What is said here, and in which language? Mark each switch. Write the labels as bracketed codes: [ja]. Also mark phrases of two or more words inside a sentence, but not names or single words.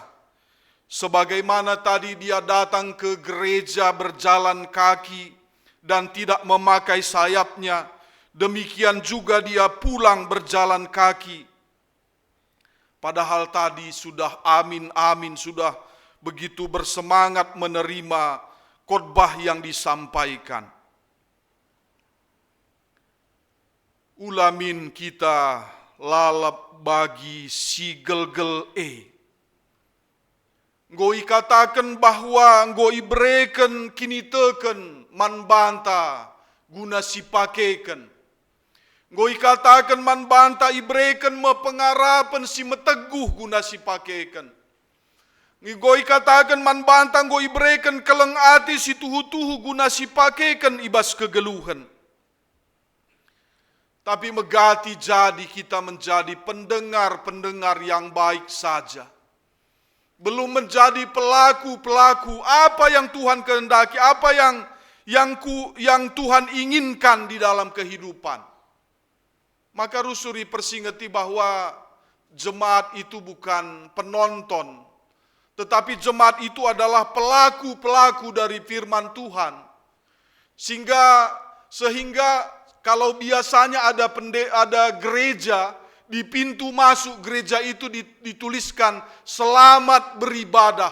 [id] Sebagaimana tadi dia datang ke gereja berjalan kaki dan tidak memakai sayapnya, demikian juga dia pulang berjalan kaki. Padahal tadi sudah amin, sudah begitu bersemangat menerima khotbah yang disampaikan. [btx] Ulamin kita lalap bagi si gelgel Ngoi [id] katakan bahwa [btx] ngoi breken kini teken man banta guna si pakeken. Ngoi katakan man banta ibreken me pengarapan si meteguh guna si pakeken. Ngoi katakan man banta ngoi breken keleng ati si tuhu-tuhu guna si pakeken ibas kegeluhan. [id] Tapi megati jadi kita menjadi pendengar-pendengar yang baik saja. Belum menjadi pelaku-pelaku apa yang Tuhan kehendaki, apa yang Tuhan inginkan di dalam kehidupan. Maka [btx] rusuri persingeti [id] bahwa jemaat itu bukan penonton, tetapi jemaat itu adalah pelaku-pelaku dari firman Tuhan. Sehingga kalau biasanya ada gereja, di pintu masuk gereja itu dituliskan selamat beribadah.